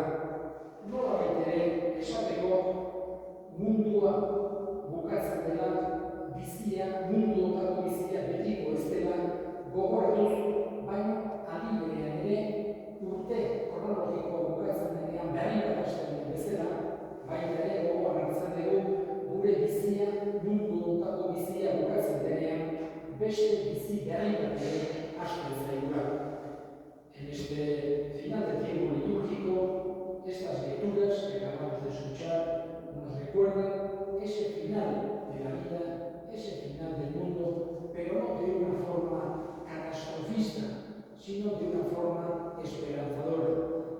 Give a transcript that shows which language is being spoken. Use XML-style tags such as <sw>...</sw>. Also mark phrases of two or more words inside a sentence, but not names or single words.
<eu>Nolabait ere esateko mundua bukatzen dela, bizia, mundu honetako bizia betiko ez dela gogoratuz, baina adibidean ere urte kronologikoa bukatzen denean berri bat hasten den bezala, baina ere gogoan hartzen dugu gure bizia, mundu honetako bizia bukatzen denean beste bizi berri bat ere hasten zaigula.</eu> <es>En este final de tiempo litúrgico, estas lecturas que acabamos de escuchar nos recuerdan ese final de la vida, ese final del mundo, pero no de una forma catastrofista, sino de una forma esperanzadora.</es>